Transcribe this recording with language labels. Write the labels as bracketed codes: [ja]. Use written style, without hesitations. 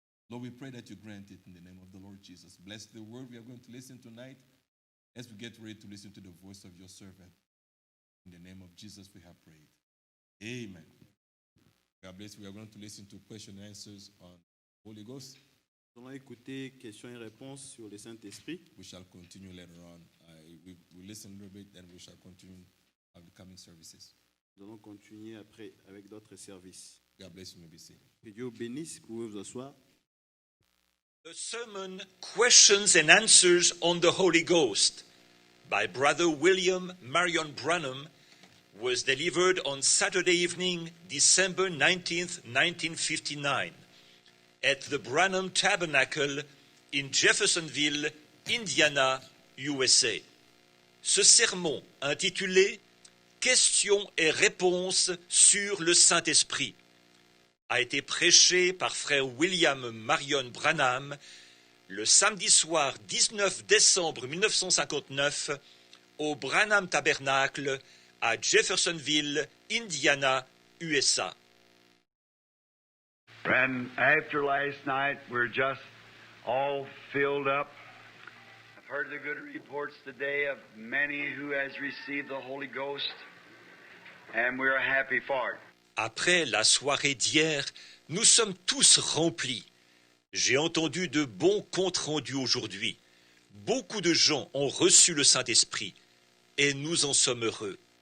[en] Lord, we pray that you grant it in the name of the Lord Jesus. Bless the word we are going to listen tonight as we get ready to listen to the voice of your servant. In the name of Jesus, we have prayed. Amen. God bless. We are going to listen to question and answers on Holy Ghost. [fr] Nous allons écouter questions et réponses sur le Saint-Esprit. [en] We shall continue later on. We listen a little bit, and we shall continue on the coming services. [fr] Nous allons continuer après avec d'autres services. [en] God bless you. May be seated. [fr] Que Dieu vous bénisse. Vous pouvez vous asseoir. [en] The sermon Questions and Answers on the Holy Ghost by Brother William Marion Branham was delivered on Saturday evening, December 19th, 1959, at the Branham Tabernacle in Jeffersonville, Indiana, USA. [fr] Ce sermon intitulé Questions et réponses sur le Saint-Esprit a été prêché par frère William Marion Branham le samedi soir 19 décembre 1959 au Branham Tabernacle à Jeffersonville, Indiana, USA. [en] And after last night, we're just all filled up. I've heard the good reports today of many who has received the Holy Ghost, and we're happy for it. [fr] Après la soirée d'hier, nous sommes tous remplis. J'ai entendu de bons comptes rendus aujourd'hui. Beaucoup de gens ont reçu le Saint-Esprit, et nous en sommes heureux.